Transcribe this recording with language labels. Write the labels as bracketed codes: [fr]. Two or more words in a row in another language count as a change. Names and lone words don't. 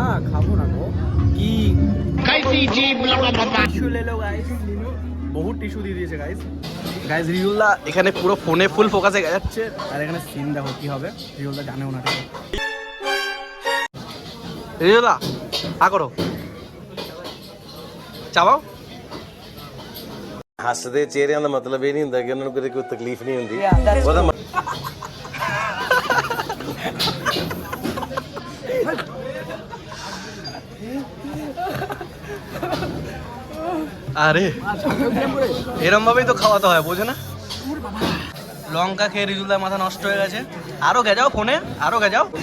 [bn] খাবো না গো, কি টিস্যু লেলো গাইস, বহুত টিস্যু দিয়ে দিয়েছে গাইস। রিজলদা এখানে পুরো ফোনে ফুল ফোকাসে যাচ্ছে, আর এখানে সিন দেখো কি হবে, রিজলদা জানেও না। রিজলদা আ করো, চাবাও। [pa] ਹੱਸਦੇ ਚਿਹਰਿਆਂ ਦਾ ਮਤਲਬ ਇਹ ਨਹੀਂ ਹੁੰਦਾ ਕਿ ਉਹਨਾਂ ਨੂੰ ਕਦੇ ਕੋਈ ਤਕਲੀਫ ਨਹੀਂ ਹੁੰਦੀ ਉਹਦਾ [bn] আরে এরম ভাবেই তো খাওয়াতে হয়, বোঝো না? লঙ্কা খেয়ে রিজলদার মাথা নষ্ট হয়ে গেছে, আরো গেজাও ফোনে, আরো গেজাও।